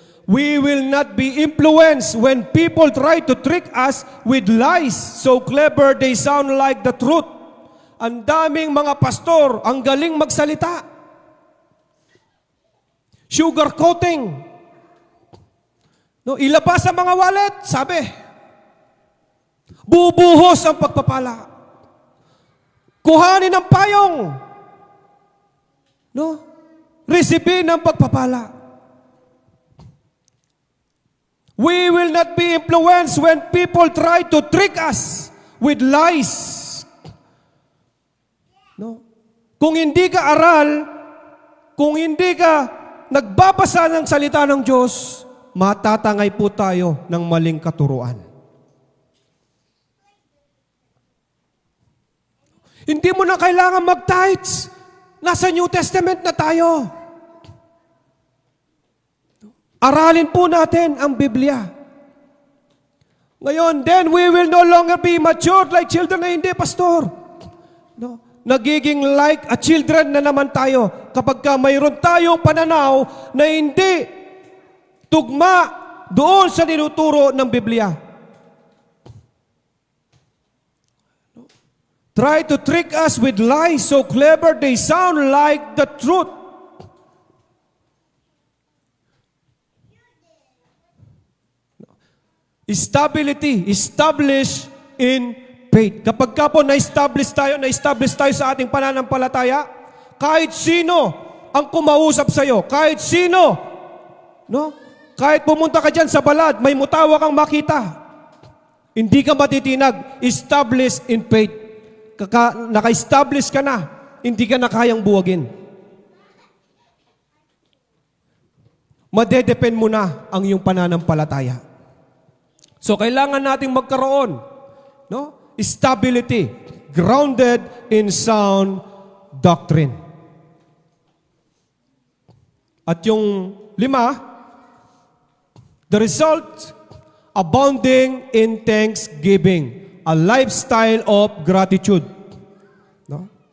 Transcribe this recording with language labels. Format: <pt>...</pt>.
<en>We will not be influenced when people try to trick us with lies so clever they sound like the truth.</en> <tl>Ang daming mga pastor, ang galing magsalita. Sugarcoating. No, ilabas ang mga wallet, sabi. Bubuhos ang pagpapala. Kuhanin ang payong. No? Resipin ang pagpapala.</tl> <en>We will not be influenced when people try to trick us with lies.</en> <tl>No? Kung hindi ka aral, kung hindi ka nagbabasa ng salita ng Diyos, matatangay po tayo ng maling katuruan. Hindi mo na kailangan mag-tithes. Nasa New Testament na tayo. Aralin po natin ang Biblia.</tl> <en>Ngayon, then we will no longer be matured like children</en> <tl>na hindi,</tl> <en>pastor.</en> <tl>No? Nagiging</tl> <en>like a children</en> <tl>na naman tayo kapag ka mayroon tayong pananaw na hindi tugma doon sa tinuturo ng Biblia.</tl> <en>Try to trick us with lies so clever they sound like the truth. Stability, establish in faith.</en> <tl>Kapag ka po na-establish tayo sa ating pananampalataya, kahit sino ang kumausap sa iyo, kahit sino, no? Kahit pumunta ka dyan sa balad, may mutawa kang makita, hindi ka matitinag,</tl> <en>establish in faith.</en> <tl>Naka-establish ka na, hindi ka na kayang buwagin. Madedepend mo na ang iyong pananampalataya. So, kailangan nating magkaroon, no?</tl> <en>Stability, grounded in sound doctrine. At yung 5, the result, abounding in thanksgiving, a lifestyle of gratitude. No?</en>